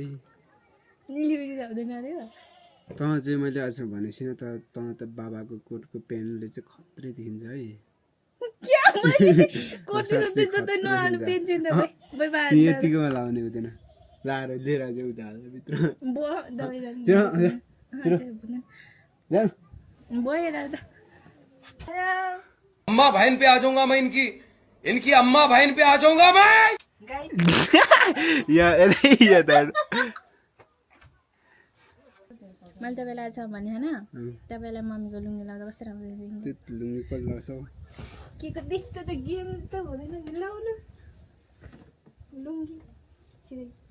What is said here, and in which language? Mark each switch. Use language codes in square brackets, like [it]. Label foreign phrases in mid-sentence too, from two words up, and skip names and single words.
[ne] चाहिँ मैले आज भनेको छैन त तँ त बाबाको कोटको पेनले चाहिँ खत्रै देखिन्छ है यतिकोमा लाउने हुँदैन लाएर लिएर चाहिँ उता हाल्छ भित्र [hi] अम्मा बहन पे आ जाऊंगा मैं इनकी इनकी अम्मा बहन पे आ जाऊंगा मैं [ne] मैले तपाईँलाई आज भने होइन तपाईँलाई मम्मीको लुङ्गी लाउँदा कस्तो राम्रो लुङ्गी कति लाग्छ के को त्यस्तो त गेम त हुँदैन लाउनु लुङ्गी छिरै